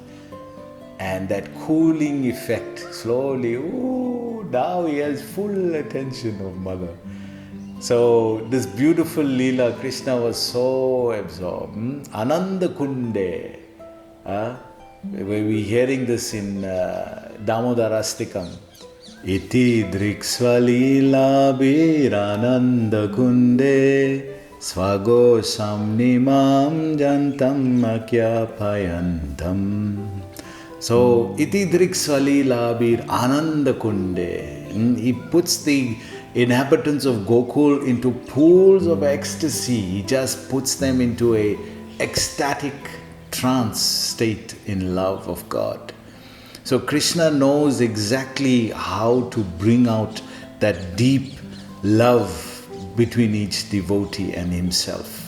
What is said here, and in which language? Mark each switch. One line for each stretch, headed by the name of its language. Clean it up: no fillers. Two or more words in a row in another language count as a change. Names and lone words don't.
English: And that cooling effect, slowly, now he has full attention of mother. So this beautiful Leela, Krishna was so absorbed.
Sanskrit: Ananda Kunde.
English: We're hearing this in Damodarastikam.
Sanskrit: Iti driksvalila birananda kunde swago samnimam jantam akyaphayantam. So, iti driksvalila bir ananda kunde.
English: He puts the inhabitants of Gokul into pools of ecstasy. He just puts them into a ecstatic trance state in love of God. So Krishna knows exactly how to bring out that deep love between each devotee and himself.